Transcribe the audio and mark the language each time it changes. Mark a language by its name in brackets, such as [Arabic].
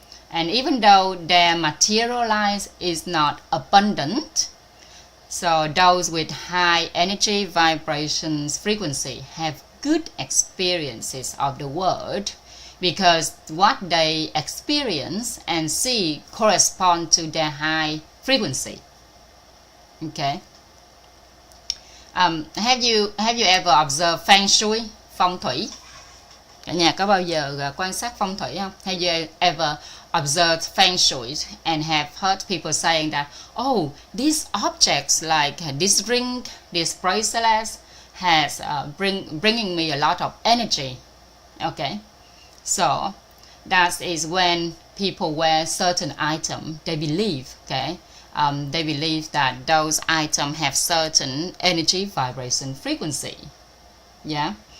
[English] And even though their material life is not abundant, so those with high energy vibrations frequency have good experiences of the world, because what they experience and see correspond to their high frequency, okay. Have you ever observed feng shui, phong thủy? [Vietnamese] Cả nhà có bao giờ quan sát phong thủy không? [English] Have you ever observed feng shui and have heard people saying that, oh, these objects like this ring, this bracelet has bringing me a lot of energy, okay. So that is when people wear certain item, they believe, okay, they believe that those items have certain energy vibration frequency, yeah.